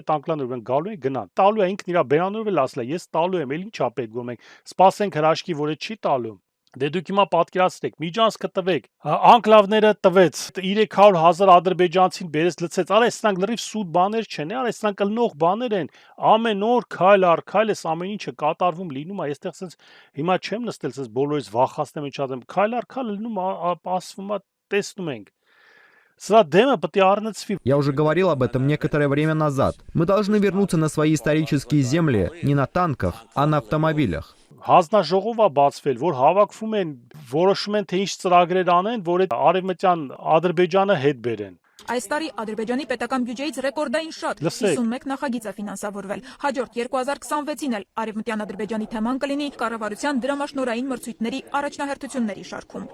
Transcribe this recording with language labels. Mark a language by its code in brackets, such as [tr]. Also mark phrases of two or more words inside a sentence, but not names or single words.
[hy] այդ անկլավները գալու են գնան։ Տալու է ինքն իր բերանով էլ ասել է, ես տալու եմ, էլ ինչա պետք որ մենք սպասենք հրաշքի, որ այդ չի տալու։ Դե դուք հիմա պատկերացրեք, միջանցքը տվեք, անկլավները տվեց, 300,000 ադրբեջանցին բերեց լցեց, արա սրանք լրիվ սուտ բաներ չեն, արա սրանք կլնող բաներ են, ամեն օր քայլ առ քայլ էս ամեն ինչը կատարվում լինում է, այստեղ sense հիմա չեմ նստել sense բոլորից վախացնեմ իջածեմ, քայլ առ քայլ լինում ասվում է, տեսնում ենք։ [ru] Я уже говорил об этом некоторое время назад. Мы должны вернуться на свои исторические земли не на танках, а на автомобилях. [hy] Հանձնաժողով է բացվել, որ հավաքվում են, որոշում են թե ինչ ծրագրեր անեն, որ այդ արևմտյան Ադրբեջանը հետ բերեն։ Այս տարի Ադրբեջանի պետական բյուջեից ռեկորդային շատ 51 նախագիծ է ֆինանսավորվել։ Հաջորդ 2026-ին էլ Արևմտյան Ադրբեջանի թեման կլինի կառավարության դրամաշնորհային մրցույթների առաջնահերթությունների շարքում։